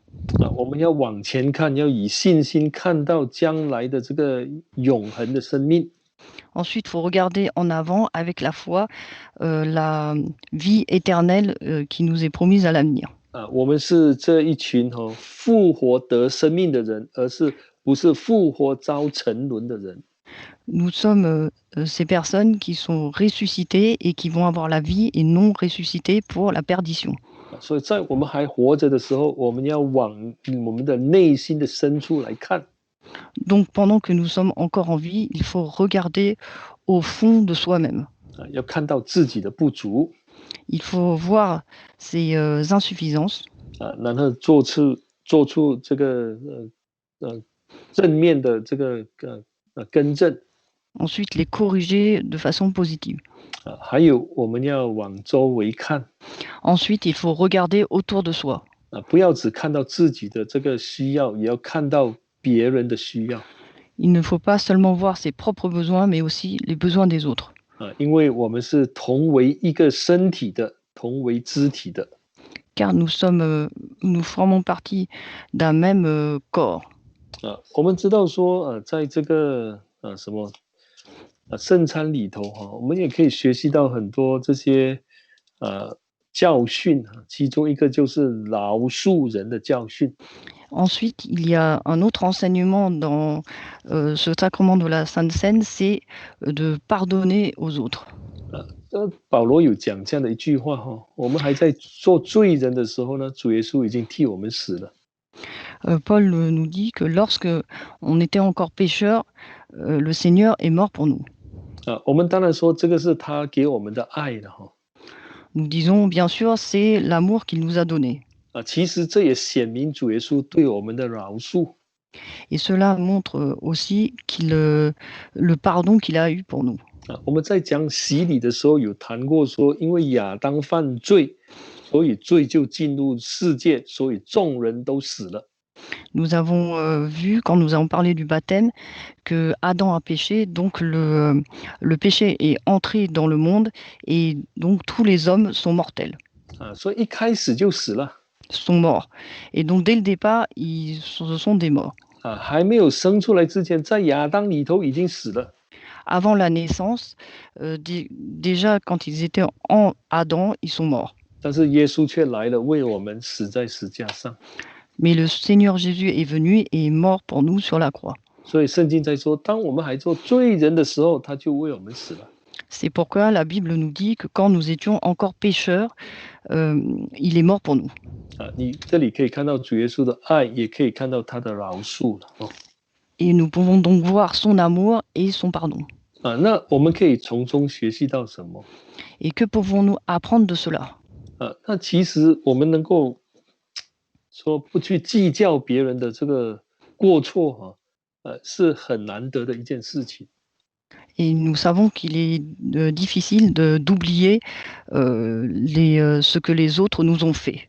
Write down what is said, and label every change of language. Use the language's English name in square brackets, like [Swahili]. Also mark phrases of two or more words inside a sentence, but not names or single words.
[Chinese] 我们要往前看，要以信心看到将来的这个永恒的生命。 [French] Ensuite, il faut regarder en avant avec la foi la vie éternelle qui nous est promise à l'avenir. [Chinese] 我们是这一群复活得生命的人，不是复活遭沉沦的人。 [French] Nous sommes ces personnes qui sont ressuscitées et qui vont avoir la vie et non ressuscitées pour la perdition. [Chinese] 所以在我们还活着的时候，我们要往我们的内心的深处来看。 [French] Donc, pendant que nous sommes encore en vie, il faut regarder au fond de soi-même. [Chinese] 要看到自己的不足。 [French] Il faut voir ses insuffisances. [Chinese] 然后做出这个正面的这个更正。 [French] Ensuite, les corriger de façon positive. [Chinese] 还有我们要往周围看。 [French] Ensuite, il faut regarder autour de soi. [Chinese] 不要只看到自己的这个需要，也要看到别人的需要。 [French] Il ne faut pas seulement voir ses propres besoins, mais aussi les besoins des autres. [Chinese] 因为我们是同为一个身体的，同为肢体的。 [French] Car nous formons partie d'un même corps. [Chinese] 我们知道说，在这个什么圣餐里头我们也可以学习到很多这些教训其中一个就是饶恕人的教训。 [French] Ensuite, il y a un autre enseignement dans ce sacrement de la Sainte Seine, c'est de pardonner aux autres. [Chinese] 保罗有讲这样的一句话我们还在做罪人的时候呢，主耶稣已经替我们死了。 [French] Paul nous dit que lorsque on était encore pécheurs, le Seigneur est mort pour nous. [Chinese] 我们当然说这个是他给我们的爱了 [French] Nous disons, bien sûr, c'est l'amour qu'il nous a donné. [Chinese] 其实这也显明主耶稣对我们的饶恕。 [French] Et cela montre aussi le pardon qu'il a eu pour nous. [Chinese] 我们在讲洗礼的时候有谈过说，因为亚当犯罪，所以罪就进入世界，所以众人都死了。 [French] Nous avons vu, quand nous avons parlé du baptême, que Adam a péché, donc le péché est entré dans le monde, et donc tous les hommes sont mortels, [Chinese] 所以一开始就死了。 [French] sont morts. Et donc dès le départ, ce sont des morts. [Chinese] 还没有生出来之前，在亚当里头已经死了。 [French] Avant la naissance, déjà quand ils étaient en Adam, ils sont morts. [Chinese] 但是耶稣却来了，为我们死在十架上。 [French] Mais le Seigneur Jésus est venu et est mort pour nous sur la croix. [Chinese] 所以圣经在说，当我们还做罪人的时候，他就为我们死了。 [French] C'est pourquoi la Bible nous dit que quand nous étions encore pécheurs, il est mort pour nous. [Chinese] 你这里可以看到主耶稣的爱，也可以看到他的饶恕了。 [French] Et nous pouvons donc voir son amour et son pardon. [Chinese] 那我们可以从中学习到什么？ [French] Et que pouvons-nous apprendre de cela? [Chinese] 那其实我们能够说不去计较别人的这个过错是很难得的一件事情。 [French] Et nous savons qu'il est difficile d'oublier ce que les autres nous ont fait.